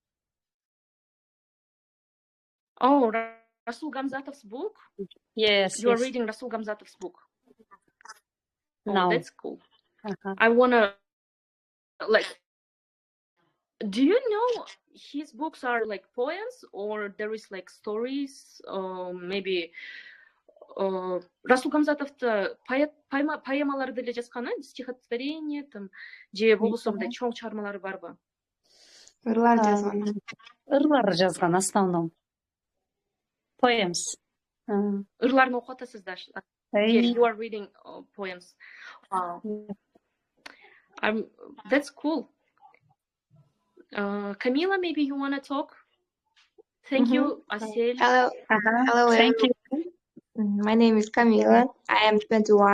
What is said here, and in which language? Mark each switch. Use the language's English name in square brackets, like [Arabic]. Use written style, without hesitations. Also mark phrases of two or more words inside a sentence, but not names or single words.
[English] Oh, Rasul Gamzatov's book? Yes. You are reading Rasul Gamzatov's book. Oh, No. that's cool. I wanna do you know his books are like poems or there is like stories? [Kyrgyz] Maybe Расул Гамзатовду поэмалары деле жазган, стихотворение там, же болбосо мындай чоң чыгармалары барбы? Ырлар жазган. Ырлар жазган основном. Poems. Ырларын окуп атасыздар. [English] Yeah, you are reading poems. Wow. That's cool. Camila, maybe you want to talk? Thank you, Asel. Hello. Thank you. My name is Camila.